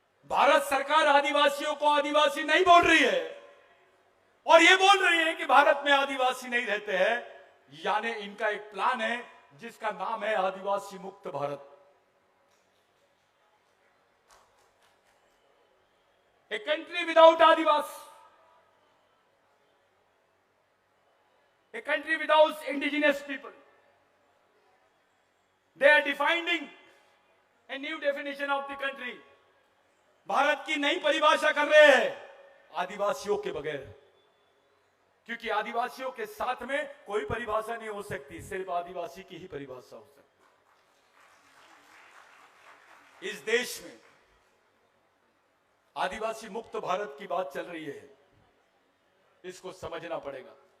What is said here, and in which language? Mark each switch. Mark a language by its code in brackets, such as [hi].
[hi] भारत सरकार आदिवासियों को आदिवासी नहीं बोल रही है, और ये बोल रही है कि भारत में आदिवासी नहीं रहते हैं। यानी इनका एक प्लान है जिसका नाम है आदिवासी मुक्त Bharat. [en] A country without Adivas, a country without indigenous people. They are defining a new definition of the country. [hi] Bharat की नई परिभाषा कर रहे हैं आदिवासियों के बगैर, क्योंकि आदिवासियों के साथ में कोई परिभाषा नहीं हो सकती, सिर्फ आदिवासी की ही परिभाषा हो सकती। इस देश में आदिवासी मुक्त भारत की बात चल रही है, इसको समझना पड़ेगा।